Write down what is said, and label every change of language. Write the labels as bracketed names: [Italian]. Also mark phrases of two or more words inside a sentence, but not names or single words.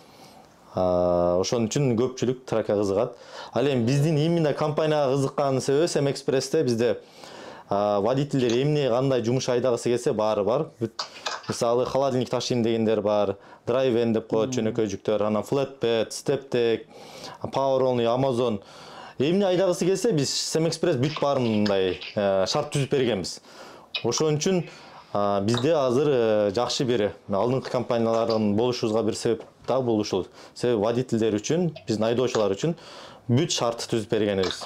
[Kyrgyz] Ошон үчүн көпчүлүк тракка кызыгат. Ал эми биздин именно компанияга кызыккан себеби Семэкспрессте бизде водительдер эмне кандай жумуш айдагысы келсе баары бар. Мисалы холодильник ташыйм дегендер бар, драйвен деп коет жөнөкөй жүктөр, анан flatbed, steptech, power only, Amazon. Эмне айдагысы келсе биз Семэкспресс бүт баарын мындай шарт түзүп бергенбиз. Ошон үчүн бизде азыр жакшы бир алдыңкы компаниялардын болушубузга бир себеп да бул ушул. Себеби водительдер үчүн, биздин айдоочулар үчүн бүт шарт түзүп бергенбиз.